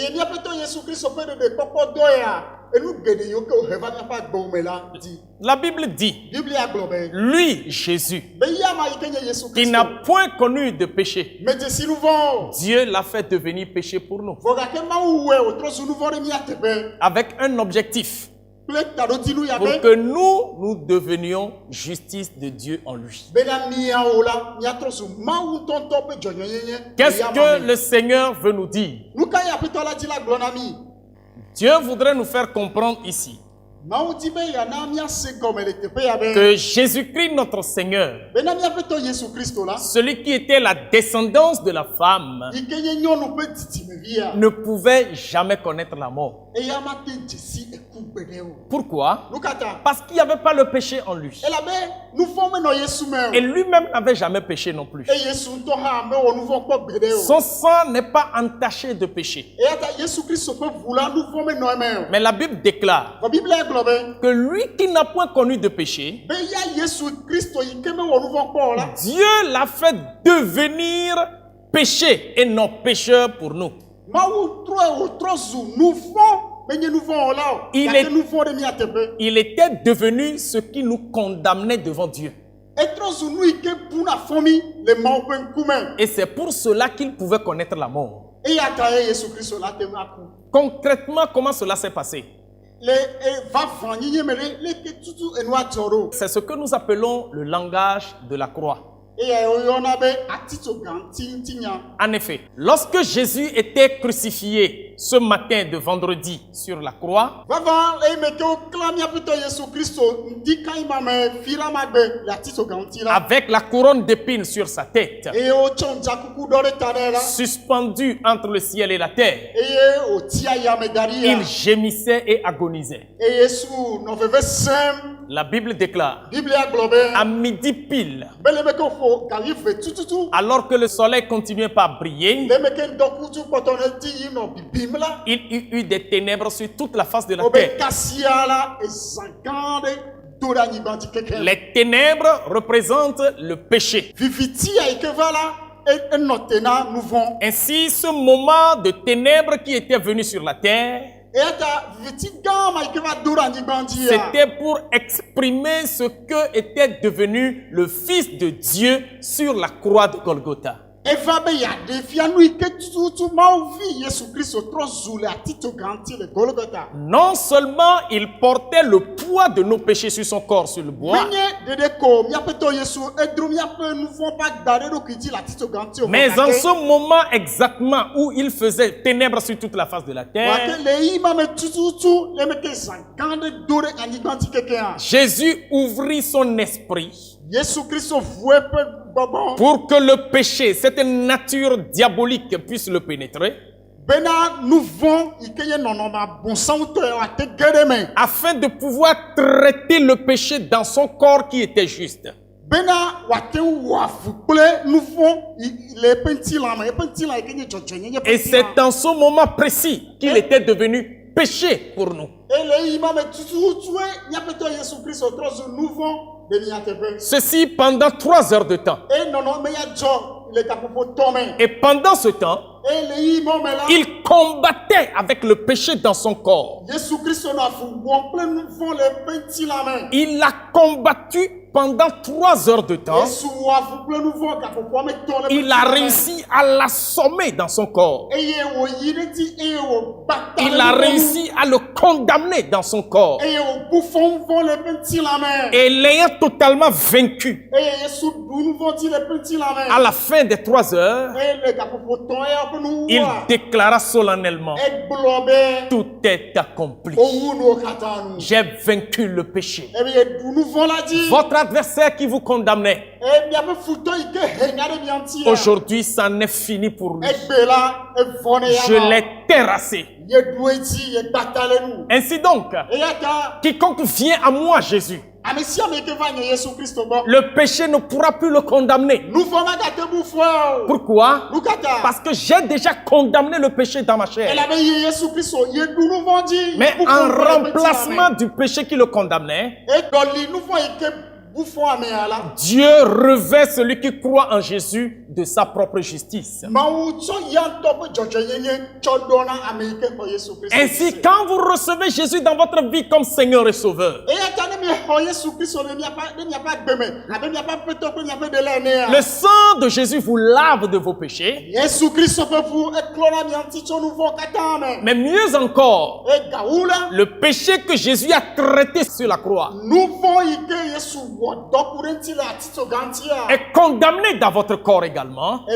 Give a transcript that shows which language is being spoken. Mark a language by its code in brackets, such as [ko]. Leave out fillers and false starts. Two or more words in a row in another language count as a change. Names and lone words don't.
[fr] La Bible dit, lui, Jésus, qui n'a point connu de péché, Dieu l'a fait devenir péché pour nous, avec un objectif, pour que nous devenions justice de Dieu en lui. Qu'est-ce que le Seigneur veut nous dire? Dieu voudrait nous faire comprendre ici [ee] Mawu di be yana miase gɔme le teƒe ya be. [fr] que Jésus-Christ, notre Seigneur, [ee] Bena miaƒetɔ Yesu Kristo la. [fr] celui qui était la descendance de la femme, [ee] Yi ke nye nyɔnu ƒe dzidzimevia. [fr] ne pouvait jamais connaître la mort. [ee] Eya mate dzesi eku gbe ɖe o. [fr] Pourquoi? [ee] Nu ka ta? [fr] Parce qu'il n'y avait pas le péché en lui. [ee] Elabe nu vɔ̃ menɔ Yesu me [fr] Et [ee] o. [fr] lui-même n'avait jamais péché non plus. [ee] Eye Yesu ŋutɔ hã mewɔ nu vɔ̃ kpɔ gbeɖe o. [fr] Son sang n'est pas entaché de péché. [ee] Eya ta Yesu Kristo ƒe ʋu la nu vɔ̃ menɔ eme o. [fr] Mais la Bible déclare [ee] Vɔ Biblia gblɔ be. [fr] que lui qui n'a point connu de péché, [ee] Be ya Yesu Kristo yi ke mewɔ nu vɔ̃ kpɔ o la. [fr] Dieu l'a fait devenir péché et non pécheur pour nous. [ee] Mawu trɔ zu nu vɔ̃ menye nu vɔ̃ o la o. [fr] Il [ee] Gake [fr] est- [ee] nu vɔ̃ ɖe mia teƒe. [fr] Il était devenu ce qui nous condamnait devant Dieu. [ee] Etrɔ zu nu yi ke buna fɔ mi le Mawu ƒe ŋkume. [fr] Et c'est pour cela qu'il pouvait connaître la mort. [ee] Eya ta ye Yesu Kristo la te ŋu aku. [fr] Concrètement, comment cela s'est passé? [ee] Le vavã nyinyi me ɖe leke tutu enua dzɔ ɖo. [fr] C'est ce que nous appelons le langage de la croix. [ee] Eya woyɔna be atitsoga ŋutinya. [fr] En effet, lorsque Jésus était crucifié ce matin de vendredi sur la croix, [ee] Vavã eyi me ke woklã miaƒetɔ Yesu Kristo ŋdi kanyi ma me fi la magbe le atitsoga ŋuti la. [fr] avec la couronne d'épines sur sa tête, [ee] Eye wotsɔ ŋdzakuku ɖɔ ɖe ta nɛ la. [fr] suspendu entre le ciel et la terre, [ee] Eye wòtia yame da ɖi ya. [fr] il gémissait et agonisait. [ee] Eye Yesu nɔ veve sẽm. [fr] La Bible déclare, [ee] Biblia gblɔ be. [fr] à midi pile, [ee] Be le me ke ƒo gavi ve tututu. [fr] alors que le soleil continuait pas à briller, [ee] Le me ke ŋdɔkutsu kpɔtɔ ɖe dzi yim nɔ bibim la. [fr] il y eut des ténèbres sur toute la face de la [ee] Wobe [fr] terre. [ee] kasia la ezã gã ɖe do ɖe anyigba dzi keke. [fr] Les ténèbres représentent le péché. [ee] Vivitia yi ke va la enɔ te na nu vɔ̃. [fr] Ainsi, ce moment de ténèbres qui était venu sur la terre, [ee] Eya ta viviti gã ma yi ke va do ɖe anyigba dzi ya. [fr] c'était pour exprimer ce que était devenu le Fils de Dieu sur la croix de Golgotha. [ee] Eva be yaɖe fia nu yi ke tututu Mawu vi Yesu Kristo trɔ zu le atitsoga ŋuti le Golgotha. [fr] Non seulement il portait le poids de nos péchés sur son corps sur le bois, [ee] Menye ɖeɖe ko miaƒetɔ Yesu edro miaƒe nu vɔ̃ ƒe agba ɖe eɖokui dzi le atitsoga ŋuti o. [fr] mais en ce moment exactement où il faisait ténèbres sur toute la face de la terre, [ee] Gake le yi ma me tututu le me ke zã gã ɖe do ɖe anyigba dzi keke hã. [fr] Jésus ouvrit son esprit [ee] Yesu Kristo ʋu eƒe gbɔgbɔ. [fr] pour que le péché, cette nature diabolique, puisse le pénétrer, [ee] Bena nu vɔ̃ yi ke nye nɔnɔme abosãwotɔ ya wòate ge ɖe me. [fr] afin de pouvoir traiter le péché dans son corps qui était juste. [ee] Bena wòate ŋu wɔ avu kple nu vɔ̃ le eƒe ŋutilã me. Eƒe ŋutilã yi ke nye dzɔdzɔenyenye ƒe [fr] Et c'est [ee] ŋutilã. [fr] en ce moment précis qu'il était devenu péché pour nous. [ee] Ele yi ma me tututue miaƒetɔ Yesu Kristo trɔ zu nu vɔ̃ le mia teƒe. [fr] Ceci pendant 3 heures de temps. [ee] Eye nɔnɔme ya dzɔ le gaƒoƒo tɔ me. [fr] Et pendant ce temps, [ee] Eye le yi ma me la. [fr] il combattait avec le péché dans son corps. [ee] Yesu Kristo nɔ avu wɔm kple nu vɔ̃ le eƒe ŋutilã me. [fr] Il a combattu pendant 3 heures de temps. [ee] Yesu wɔ avu kple nu vɔ̃ gaƒoƒoa me tɔ le eƒe [fr] Il a [ee] ŋutilã me. [fr] réussi à l'assommer dans son corps. [ee] Eye wòyi ɖe dzi eye wògbata [fr] Il [ee] le [fr] a [ee] nu vɔ̃ nu. [fr] réussi à le condamner dans son corps. [ee] Eye wòbu fɔ nu vɔ̃ le eƒe ŋutilã me. [fr] Et l'ayant totalement vaincu, [ee] Eye Yesu ɖu nu vɔ̃ dzi le eƒe ŋutilã me. [fr] à la fin des 3 heures, [ee] Eye le gaƒoƒo tɔ ya ƒe [fr] il [ee] nuwua. [fr] déclara solennellement, [ee] Egblɔ be [fr] tout est accompli. [ee] owu nuwo katã nu. [fr] J'ai vaincu le péché. [ee] Eye yeɖu nu vɔ̃ la dzi. [fr] Votre adversaire qui vous condamnait, [ee] Eye miaƒe futɔ yi ke he nya ɖe mia ŋuti ya. [fr] aujourd'hui, c'en est fini pour lui. [ee] Egbe la evɔ ne ya [fr] Je [ee] ma. [fr] l'ai terrassé. [ee] Yeɖu edzi yegbata le nu. [fr] Ainsi donc, [ee] Eya ta [fr] quiconque vient à moi, Jésus, [ee] ame sia ame yi ke va nye Yesu Kristo gbɔ. [fr] le péché ne pourra plus le condamner. [ee] Nu vɔ̃ magate bu fɔ o. [fr] Pourquoi? [ee] Nu ka ta? [fr] Parce que j'ai déjà condamné le péché dans ma chair. [ee] Elabe ye Yesu Kristo yeɖu nu vɔ̃ dzi. [fr] Mais [ee] Bu fɔ [fr] en [ee] nu vɔ̃ le eƒe ŋutilã me. [fr] remplacement du péché qui le condamnait, [ee] Eɖɔli nu vɔ̃ yi ke bu fɔ amea la. [fr] Dieu revêt celui qui croit en Jésus de sa propre justice. [ee] Mawu tsɔ ya ŋutɔ ƒe dzɔdzɔenyenye tsɔ ɖɔ na ame yi ke xɔ Yesu Kristo. [fr] Ainsi, quand vous recevez Jésus dans votre vie comme Seigneur et Sauveur, [ee] Eya ta ne [fr] Le sang de Jésus vous lave de vos péchés. Mais mieux encore, le péché que Jésus a traité sur la croix est condamné dans votre corps également.